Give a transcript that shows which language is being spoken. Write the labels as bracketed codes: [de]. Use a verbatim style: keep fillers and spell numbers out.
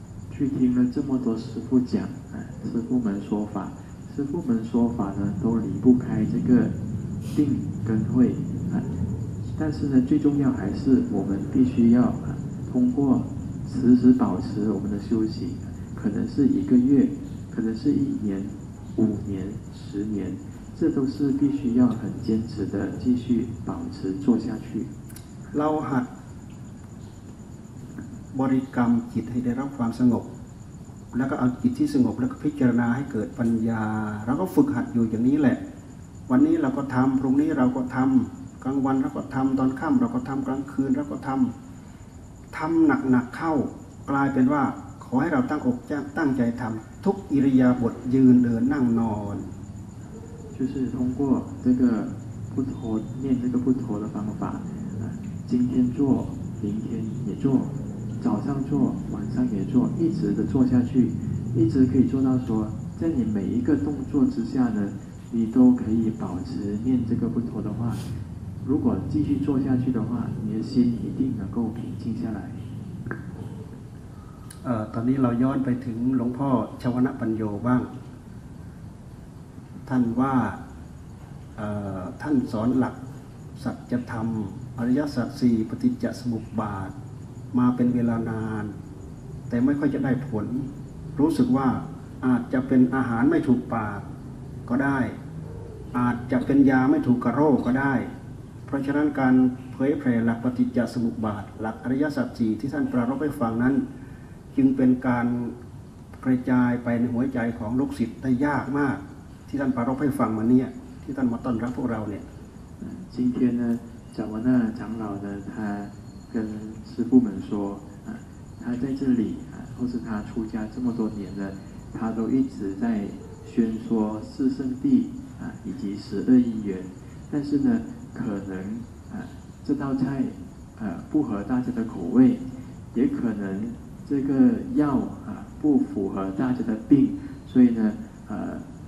[zh] 去听了这么多师父讲啊师父们说法师父们说法呢都离不开这个定跟慧啊但是呢最重要还是我们必须要啊通过时时保持我们的修行可能是一个月可能是一年五年十年这都是必须要很坚持的继续保持做下去 [th] เราหัดบริกรรมจิตให้ได้รับความสงบแล้วก็เอาจิตที่สงบแล้วก็พิจารณาให้เกิดปัญญาเราก็ฝึกหัดอยู่อย่างนี้แหละวันนี้เราก็ทำพรุ่งนี้เราก็ทำกลางวันเราก็ทำตอนค่ำเราก็ทำกลางคืนเราก็ทำทำหนักๆเข้ากลายเป็นว่าขอให้เราตั้งอกตั้งใจทำทุกอิริยาบถยืนเดินนั่งนอน [zh] 就是通过这个不陀念这个不陀的方法今天做明天也做早上做晚上也做一直的做下去一直可以做到说在你每一个动作之下呢你都可以保持念这个不陀的话如果继续做下去的话你的心一定能够平静下来 [th] เอ่อตอนนี้เราย้อนไปถึงหลวงพ่อชวนปัญโยบ้างท่านว่าเอ่อท่านสอนหลักสัจธรรมอริยสัจสี่ปฏิจจสมุปบาทมาเป็นเวลานานแต่ไม่ค่อยจะได้ผลรู้สึกว่าอาจจะเป็นอาหารไม่ถูกปากก็ได้ อาจจะเป็นยาไม่ถูกกระโรคก็ได้เพราะฉะนั้นการเผยแผ่หลักปฏิจจสมุปบาทหลักอริยสัจสี่ที่ท่านปรารภให้ฟังนั้นจึงเป็นการกระจายไปในหัวใจของลูกศิษย์ได้ยากมากที่ท่านปรารภให้ฟังมาเนี่ยที่ท่านมาต้อนรับพวกเราเนี่ย [zh] 今天呢咱们呢长老呢他跟师父们说啊他在这里啊或是他出家这么多年了他都一直在宣说四圣谛啊以及十二因缘但是呢可能啊这道菜啊不合大家的口味也可能这个药啊不符合大家的病所以呢呃、啊、